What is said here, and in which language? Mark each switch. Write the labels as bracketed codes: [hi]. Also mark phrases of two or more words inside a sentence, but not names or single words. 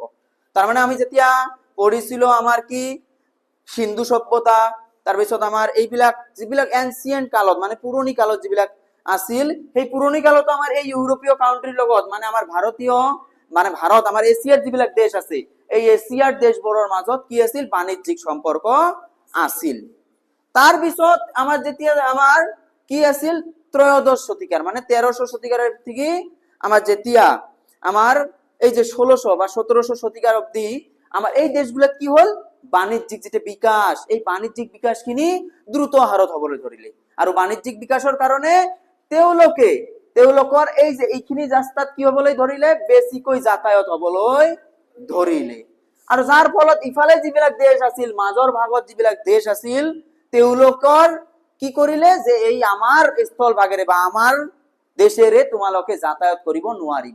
[as] তাৰমানে আমি যেতিয়া পঢ়িছিলো আমাৰ কি সিন্ধু সভ্যতা, তাৰপিছত আমাৰ এইবিলাক যিবিলাক এনচিয়েন্ট কালত, মানে পুৰণি কালত যিবিলাক আছিল, সেই পুৰণি কালতো আমাৰ এই ইউৰোপীয় কাউন্ট্রিৰ লগত, মানে আমাৰ ভাৰত আমাৰ এছিয়াৰ যিবিলাক দেশ আছে, এই এছিয়াৰ দেশবোৰৰ মাজত কি আছিল, বাণিজ্যিক সম্পৰ্ক আছিল। তাৰ পিছত আমাৰ যেতিয়া আমাৰ কি আছিল, ত্ৰয়োদশ শতিকাৰ, মানে 1300 শতিকাৰ থেকে আমাৰ যেতিয়া আমাৰ এই যে 1600 বা 1700 শতিকাৰ অবধি আমাৰ এই দেশগুলোত কি হল, বাণিজ্যিক যেটা বিকাশ, এই বাণিজ্যিক বিকাশখিনি দ্রুত হাৰত হবলৈ ধৰিলে। আৰু বাণিজ্যিক বিকাশৰ কাৰণে তেওঁলোকৰ এই যে এইখিনি ৰাস্তাত কি হবলৈ ধৰিলে, বেছিকৈ যাতায়াত হবলৈ ধৰিলে। আৰু যাৰ ফলত ইফালে যিবিলাক দেশ আছিল, মাজৰ ভাগত যিবিলাক দেশ আছিল, তেওঁলোকৰ কি কৰিলে, যে এই আমাৰ স্থল ভাগেৰে বা আমাৰ দেশেৰে তোমালোকে যাতায়াত কৰিব নোৱাৰিব।